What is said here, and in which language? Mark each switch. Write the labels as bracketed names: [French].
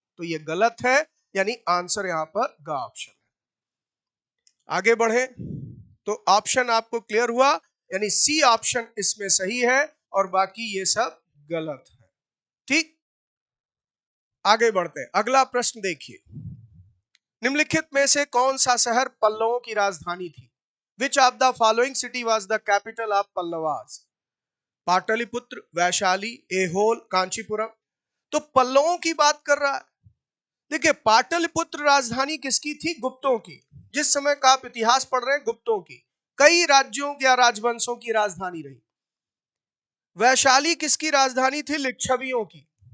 [Hindi] तो ये गलत है, यानी आंसर यहां पर ग ऑप्शन है। आगे बढ़े तो ऑप्शन आपको क्लियर हुआ, यानी सी ऑप्शन इसमें सही है और बाकी ये सब गलत है। ठीक, आगे बढ़ते हैं। अगला प्रश्न देखिए, निम्नलिखित में से कौन सा शहर पल्लवों की राजधानी थी? [English] Which of the following city was the capital of Pallavas? [Hindi] Pataliputra, Vaishali, Aihole, Kanchipuram. तो पल्लवों की बात कर रहा है। देखिए, पाटलिपुत्र राजधानी किसकी थी? गुप्तों की। जिस समय का आप इतिहास पढ़ रहे हैं, गुप्तों की कई राज्यों या राजवंशों की राजधानी रही। वैशाली किसकी राजधानी थी? लिच्छवियों की।